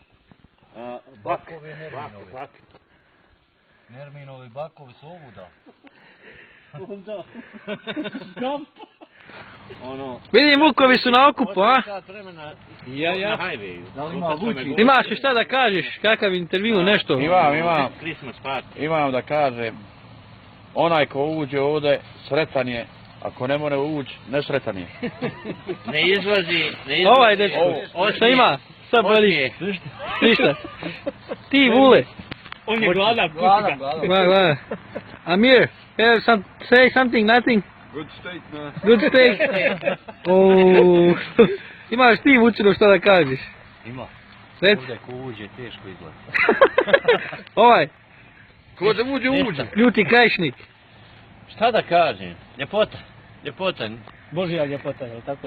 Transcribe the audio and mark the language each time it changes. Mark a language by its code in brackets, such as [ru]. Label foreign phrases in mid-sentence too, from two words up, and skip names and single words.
[bs] Nerminovi bakovi su ovuda. Vidim, vukovi su na okupu, a? Ja. Na highwayu. Da li ima Vučić? Imaš li šta da kažeš? Kakav intervju, nešto? [en] Christmas party. [bs] Imam da kažem, onaj ko uđe ovdje, sretan je, ako ne more ući, nesretan je. Ne izlazi. Ovaj dečko, šta ima? Šta boli? Ništa. Ti, Vule. On je gladan. Gleda. [en] Amir, say something, nothing. Good state, man. Good steak. Oh. [bs] Imaš ti, Vučino, šta da kažeš? Ima. Reci. Ovdje ko uđe teško izgleda. Ovaj, Ko da uđe. ljuti krajišnik. Šta da kažem? Ljepota. Božja ljepota, je li tako?